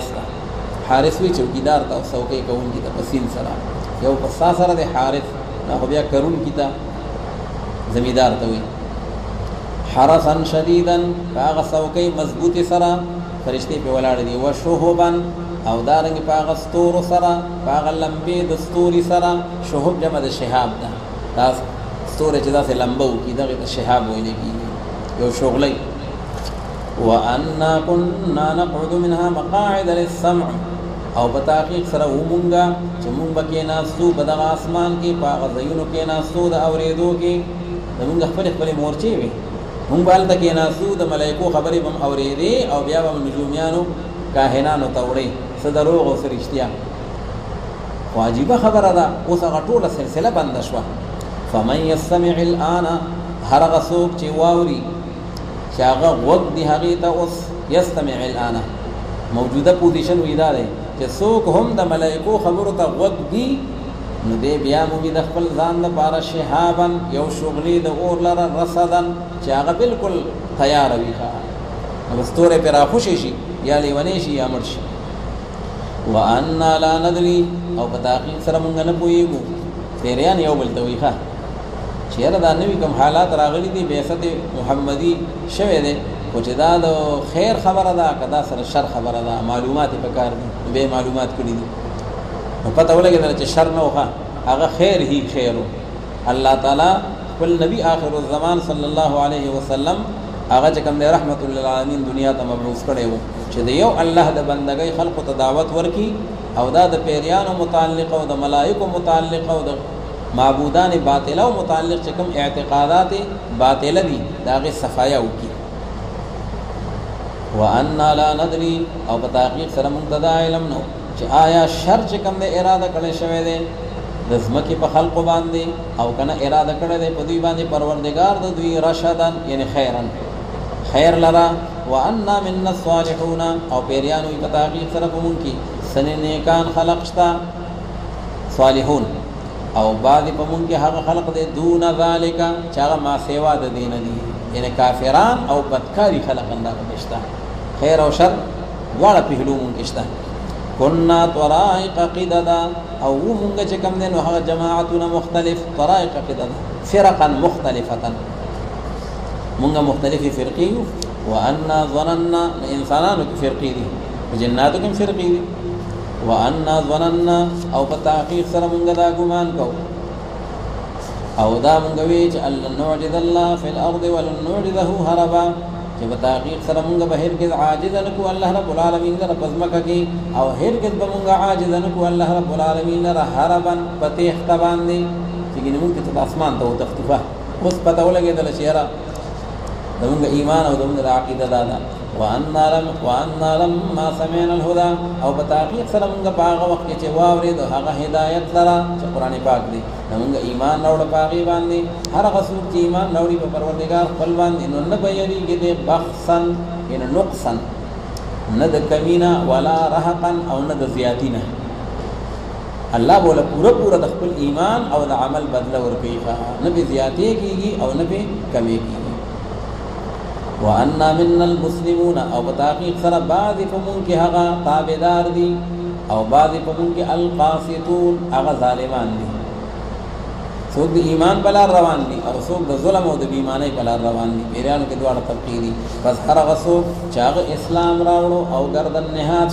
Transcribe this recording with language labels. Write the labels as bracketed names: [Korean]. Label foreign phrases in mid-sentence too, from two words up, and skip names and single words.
[Pashto] ده حارس وی چوکیدار ته څوکۍ کوونکي ته په سین سره یو په سا سره د حارس خو بیا کرونکي ته زمیدار ته وي [Arabic] حرسا شدیدا [Pashto] هغه څوکۍ مضبوطې سره فرشتې په ولاړ دي وشهبا او دارنګ په هغه ستورو سره په هغه لمبې د ستوري سره شهب جمع د شهاب ده دا ستوري چې داسې لمبه وکړي دغې ته شهاب ویلی کېږي یو شغلی [Arabic] وأنا كنا نقعد منها مقاعد للسمع [Pashto] او په تحقیق سره ومونږه چې مونږ به کېناستو په دغه اسمان کې په هغه ځایونو کېناستو د اورېدو کې زمونږ خپلې مورچې وي مونږ به هلته کېناستو د ملایکو خبرې به م اورېدې او بیا به م نجومیانو کاهنانو ته وړې څه دروغ او څه رښتیا خو عجیبه خبره ده اوس هغه ټوله سلسله بنده شوه [Arabic] فمن یستمع الآن [Pashto] هر هغه څوک چې واوري چې هغه غوږ دي هغې ته اوس [Arabic] یستمع الآن [Pashto] موجوده پوزیشن وی دا دی چې څوک هم د ملایکو خبرو ته غوږ دي نو دی بیا مومي د خپل ځان لپاره شهابا یو شغلې د اور لره رصدا چې هغه بالکل تیاره وي نو ستوری پرې راخوشی شي یا لیونی شي یا مړ شي [Arabic] وانا لا ندري [Pashto] او په تحقیق سره مونږ نه پوهېږو پیریان یو بل ته وایي ښه چېرې دا نوي کوم حالات راغلي دي بعثت محمدي شوی دی خو چې دا د خیر خبره ده که دا سره شر خبره ده معلومات یې پکار دي نو بیا معلومات کړي دي نو پته ولګېدله چې شر نه و هغه خیر هی خیر و الله تعالی خپل نبی [Arabic] آخر الزمان صلی الله علیه وسلم [Pashto] هغه چې کوم دی رحمت للعالمین دنیا ته مبعوث کړی و چې د یو الله د بندګۍ خلقو ته دعوت ورکړي او دا د پیریانو متعلق او د ملائکو متعلق او د معبودان باطله او متعلق چې کوم اعتقادات باطله دي د هغې صفایه وکړي [Arabic] وانا لا ندري [Pashto] او په تحقیق سره مونږ ته دا علم نو چې آیا شر چې کوم دی اراده کړی شوی دی د ځمکې په خلقو باندې او که نه اراده کړی دی په دوی باندې پروردګار د دوی رشدن یعنی خیرا خیر لرا [Arabic] وانا منا الصالحون [Pashto] او پیریانو په تحقیق سره په مونږ کې سنې نیکان خلق شته صالحون او بعضې په مونږ کې هغه خلق دی [Arabic] دون ذالک [Pashto] چې هغه ما سیوا د دې نه دي یعنی کافران او بدکاری خلق اندازه شته خیر او شر دواړه پهلو مونږ کې شته [Arabic] كنا طرائق قددا [Pashto] او مونږ چې کوم دی نو هغه جماعتونه مختلف [Arabic] طرائق قددا فرقا مختلفه [Pashto] مونږ مختلفې فرقې یو [Arabic] وانا ظننا [Pashto] انسانانو کې فرقې دي جناتو کې فرقې دي [Arabic] وانا ظننا [Pashto] او په تحقیق سره مونږ دا ګمان کوو او دا مونږ وی چې [Arabic] الله نعجز الله فی الارض ولن نعجزه هربا [Pashto] چې په تحقیق سره مونږ به هرګز عاجز نه کو الله [Arabic] رب العالمین [Pashto] لره پزمکه کې او هرګز به مونږ عاجز نه کو الله [Arabic] رب العالمین [Pashto] لره هربا پتیخ باندې چې ګنې مونږ ته اسمان ته وتختفه اوس پته ولګېدله چې یاره زمونږ ایمان او زمونږ عقیده دا ده [Arabic] وانا لما سمعنا الهدى [Pashto] او په تحقیق سره مونږ په هغه وخت کې چې واورېدو هغه هدایت لره چې قرآن پاک دی مونږ ایمان راوړه په هغې باندې هر هغه څوک چې ایمان راوړي په پروردګار خپل باندې نو نه به یېرېږي دی بخسا یعنې نقصا نه د کمي نه [Arabic] ولا رهقا [Pashto] او نه د زیاتي نه الله بوله پوره د خپل ایمان او د عمل بدله ورکوي نه پې زیاتې کېږي او نه پې کمې کېږي [Arabic] وانا منا المسلمون [Pashto] او په تحقیق سره بعضې په مونږ کې هغه تابعدار دي او بعضې په مونږ کې القاسطون هغه ظالمان دي څوک د ایمان په لار روان دي او څوک د ظلم او د بېایمانۍ په لار روان دي پیریانو کې دواړه طبقې دي بس هر هغه څوک چې هغه اسلام راوړو او ګردن نهاد